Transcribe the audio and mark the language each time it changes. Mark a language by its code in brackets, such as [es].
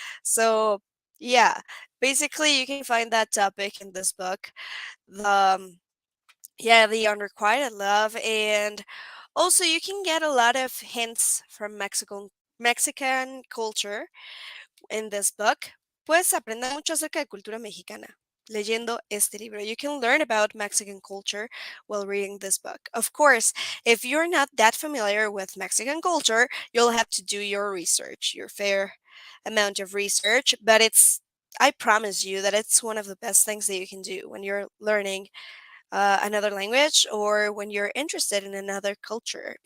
[en] So, yeah, basically you can find that topic in this book. The yeah, the unrequited love, and also you can get a lot of hints from Mexican culture in this book. [es] Puedes aprender mucho acerca de cultura mexicana leyendo este libro. [en] You can learn about Mexican culture while reading this book. Of course, if you're not that familiar with Mexican culture, you'll have to do your research, your fair amount of research, but I promise you that it's one of the best things that you can do when you're learning another language or when you're interested in another culture.